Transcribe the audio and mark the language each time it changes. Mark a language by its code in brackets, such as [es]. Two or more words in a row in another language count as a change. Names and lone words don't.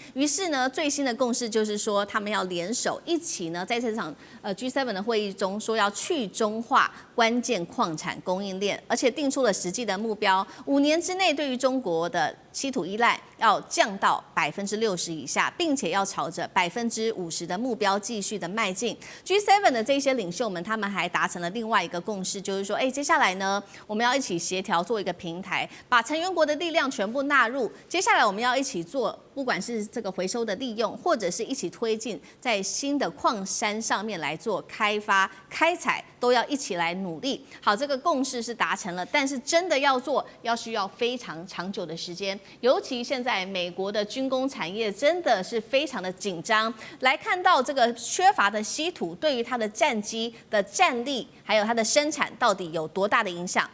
[zh] 於是呢，最新的共識就是說，他們要聯手一起呢，在這場G7 的會議中說要去中化關鍵礦產供應鏈，而且定出了實際的目標，5年之內對於中國的稀土依賴要降到60%以下，並且要朝着50%的目標繼續的邁進。G7 的這些領袖們，他們還達成了另外一個共識，就是說，接下來呢，我們要一起協調做一個平台，把成員國的力量全部納入。接下來我們要一起做不管是這個回收的利用，或者是一起推進在新的礦山上面來做開發、開採，都要一起來努力。好，這個共識是達成了，但是真的要做，需要非常長久的時間。尤其现在美國的軍工產業真的是非常的緊張。來看到這個缺乏的稀土對於它的戰機的戰力，還有它的生產到底有多大的影響？